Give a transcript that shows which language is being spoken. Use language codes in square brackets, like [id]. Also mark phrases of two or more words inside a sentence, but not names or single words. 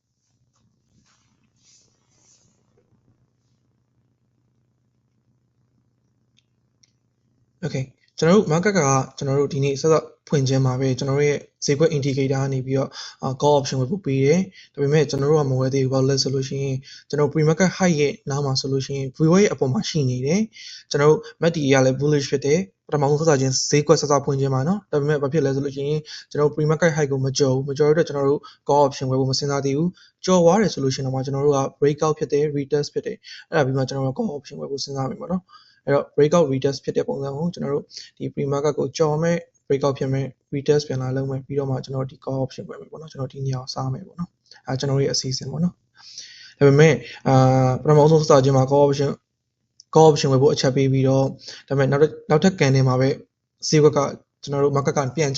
[my] Okay ကျွန်တော်တို့ market ကကျွန်တော်တို့ဒီနေ့ဆက်ဖွင့်ခြင်းမှာပဲကျွန်တော်တို့ရဲ့ဈေးကွက် indicator ကနေပြီးတော့ [en] call option [my] ဝယ်ဖို့ပေးတယ်ဒါပေမဲ့ကျွန်တော်တို့ကမဝယ်သေးဘူးဘာလို့လဲဆိုလို့ရှိရင်ကျွန်တော် [en] pre market high [my] ရဲ့နားမှာဆိုလို့ရှိရင် VWAP ရဲ့အပေါ်မှာရှိနေတယ်ကျွန်တော်တို့ MACD ကလည်း bullish ဖြစ်တယ်ပထမဆုံးစခြင်းဈေးကွက်စဖွင့်ခြင်းမှာเนาะဒါပေမဲ့ဘာဖြစ်လဲဆိုလို့ရှိရင်ကျွန်တော် [en] pre market [my] high ကိုမကြော်ရတဲ့ကျွန်တော်တို့ [en] call option [my] ဝယ်ဖို့မစဉ်းစားသေးဘူးကြော်သွားတယ်ဆိုလို့ရှိရင်တော့ကျွန်တော်တို့က breakout ဖြစ်တယ် retest ဖြစ်တယ်အဲ့ဒါပြီးမှကျွန်တော်တို့ [en] call option [my] ဝယ်ဖို့စဉ်းစားမိမှာเนาะအဲ့တော့ [en] breakout retest [my] ဖြစ်တဲ့ပုံစံကိုကျွန်တော်တို့ဒီ [en] pre market [my] ကိုကြော်မဲ့ breakout ဖြစ်မဲ့ retest ပြန်လာလုံးမဲ့ပြီးတော့မှ ကျွန်တော်ဒီ [en] call option [my] ပဲပေါ့နော်ကျွန်တော်ဒီနေရာကိုစားမယ်ပေါ့နော်အဲကျွန်တော်ရဲ့အစီအစဉ်ပေါ့နော်ဒါပေမဲ့ပထမဆုံးစခြင်းမှာ [en] call option [my] ဝယ်ဖို့အချက်ပေးပြီးတော့ဒါပေမဲ့နောက်ထပ်ကန်နေမှာပဲဈေးကွက်ကကျွန်တော်တို့ market ကပြန်